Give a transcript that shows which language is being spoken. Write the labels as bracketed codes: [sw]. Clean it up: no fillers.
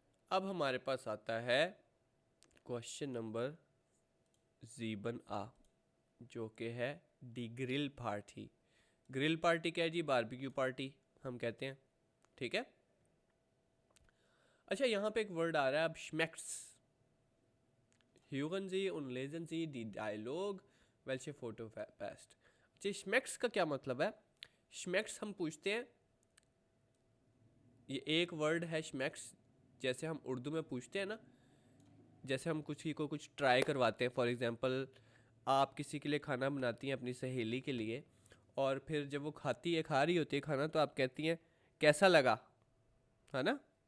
[hi] अब हमारे पास आता है क्वेश्चन नंबर 7A, जो कि है दी ग्रिल पार्टी। ग्रिल पार्टी क्या है जी? बारबेक्यू पार्टी हम कहते हैं, ठीक है। अच्छा, यहाँ पे एक वर्ड आ रहा है अब, schmecks. [de] Hören Sie und lesen Sie die Dialog, welche Foto passt. [hi] अच्छा, schmecks का क्या मतलब है? schmecks हम पूछते हैं, ये एक वर्ड है schmecks, जैसे हम उर्दू में पूछते हैं ना, जैसे हम कुछ ही को कुछ ट्राई करवाते हैं। फॉर एग्जांपल, आप किसी के लिए खाना बनाती हैं अपनी सहेली के लिए, और फिर जब वो खाती है, खा रही होती है खाना, तो आप कहती हैं कैसा लगा, है ना।